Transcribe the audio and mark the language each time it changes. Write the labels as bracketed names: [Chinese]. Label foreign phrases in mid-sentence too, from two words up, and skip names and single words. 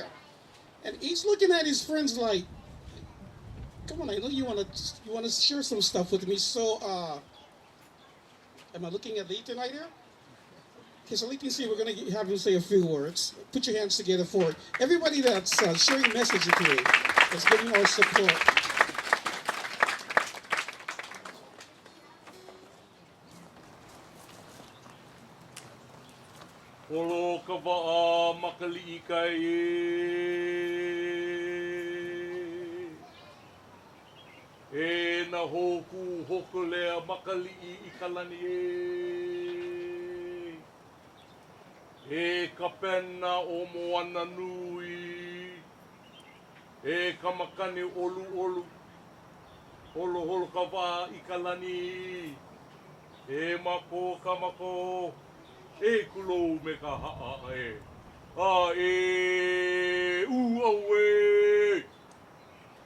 [English] And he's looking at his friends like, come on, I know you want to share some stuff with me. So, am I looking at Leighton right here? Okay, so Leighton, see, we're going to have him say a few words. Put your hands together for it. Everybody that's sharing messages today, that's giving our support. [Hawaiian] Olo ka waa makali'i kai e na hoku hoko lea makali'i I kalani e ka pena o moana nui e ka makani olu olu holo holo ka waa I kalani e mako ka mako e kulo me ka haa e. A e u au e.